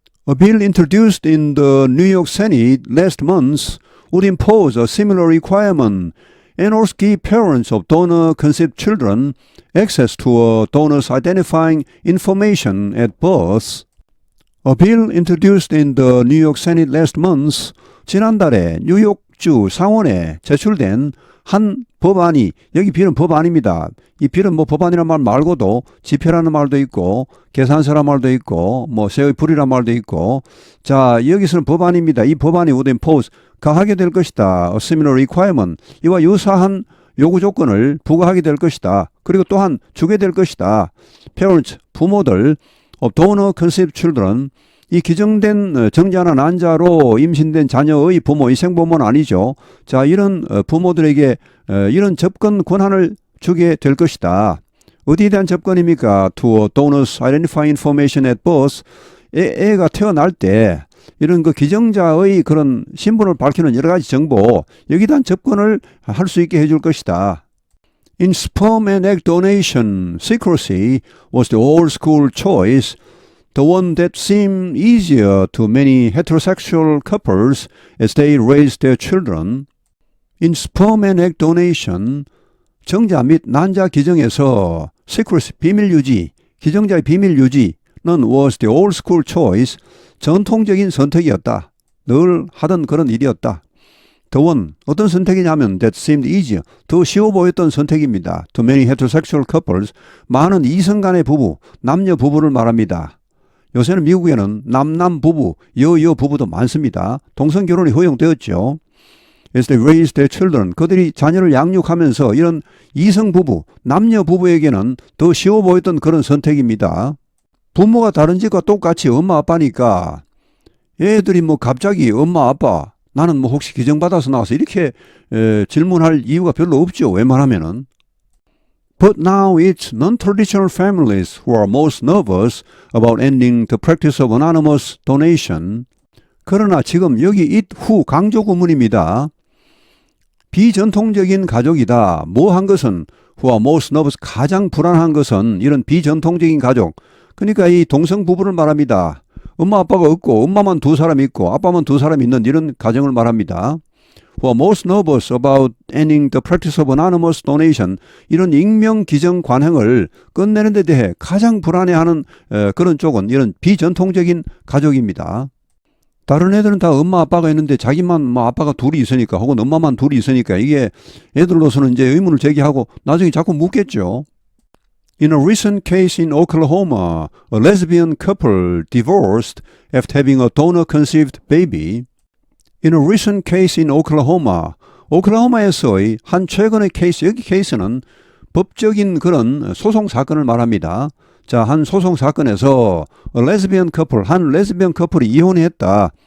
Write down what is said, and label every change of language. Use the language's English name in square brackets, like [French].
[English] A bill introduced in the New York Senate last month would impose a similar requirement and also give parents of donor-conceived children access to a donor's identifying information at birth. A bill introduced in the New York Senate last month, [Korean] 지난달에 뉴욕주 상원에 제출된 한 법안이, 여기 빌은 법안입니다. 이 빌은 뭐 법안이란 말 말고도 지표라는 말도 있고 계산서란 말도 있고 뭐 세의 불이란 말도 있고, 자 여기서는 법안입니다. 이 법안이 [English] would impose, [Korean] 가하게 될 것이다. [English] A similar requirement, [Korean] 이와 유사한 요구 조건을 부과하게 될 것이다. 그리고 또한 주게 될 것이다. [English] Parents, [Korean] 부모들 [English] of donor conceived children, [Korean] 이 기증된 정자나 난자로 임신된 자녀의 부모, 이 생부모는 아니죠. 자, 이런 부모들에게 이런 접근 권한을 주게 될 것이다. 어디에 대한 접근입니까? [English] To donors identifying information at birth. [Korean] 애가 태어날 때 이런 그 기증자의 그런 신분을 밝히는 여러 가지 정보, 여기에 대한 접근을 할 수 있게 해줄 것이다. [English] In sperm and egg donation, secrecy was the old school choice, the one that seemed easier to many heterosexual couples as they raised their children. In sperm and egg donation, [Korean] 정자 및 난자 기증에서 [English] secrecy, [Korean] 비밀 유지, 기증자의 비밀 유지는 [English] was the old school choice, [Korean] 전통적인 선택이었다. 늘 하던 그런 일이었다. [English] The one, [Korean] 어떤 선택이냐면 [English] that seemed easier, [Korean] 더 쉬워 보였던 선택입니다. [English] To many heterosexual couples, [Korean] 많은 이성 간의 부부, 남녀 부부를 말합니다. 요새는 미국에는 남남 부부, 여여 부부도 많습니다. 동성 결혼이 허용되었죠. [English] as they raise their children. [Korean] 그들이 자녀를 양육하면서 이런 이성 부부, 남녀 부부에게는 더 쉬워 보였던 그런 선택입니다. 부모가 다른 집과 똑같이 엄마 아빠니까 애들이 뭐 갑자기 엄마 아빠 나는 뭐 혹시 기증받아서 나와서 이렇게 질문할 이유가 별로 없죠. 웬만하면은. [English] But now it's non-traditional families who are most nervous about ending the practice of anonymous donation. [Korean] 그러나 지금 여기 [English] it who [Korean] 강조 구문입니다. 비전통적인 가족이다. 뭐 한 것은 [English] who are most nervous [Korean] 가장 불안한 것은 이런 비전통적인 가족. 그러니까 이 동성 부부를 말합니다. 엄마 아빠가 없고 엄마만 두 사람 있고 아빠만 두 사람 있는 이런 가정을 말합니다. [English] Who are most nervous about ending the practice of anonymous donation. [Korean] 이런 익명 기증 관행을 끝내는 데 대해 가장 불안해하는 그런 쪽은 이런 비전통적인 가족입니다. 다른 애들은 다 엄마 아빠가 있는데 자기만 뭐 아빠가 둘이 있으니까 혹은 엄마만 둘이 있으니까 이게 애들로서는 이제 의문을 제기하고 나중에 자꾸 묻겠죠. [English] In a recent case in Oklahoma, a lesbian couple divorced after having a donor-conceived baby. In a recent case in Oklahoma, [Korean] 오클라호마에서의 한 최근의 케이스, 여기 케이스는 법적인 그런 소송 사건을 말합니다. 자, 한 소송 사건에서 [English] a lesbian couple, [Korean] 한 레즈비언 커플이 이혼했다.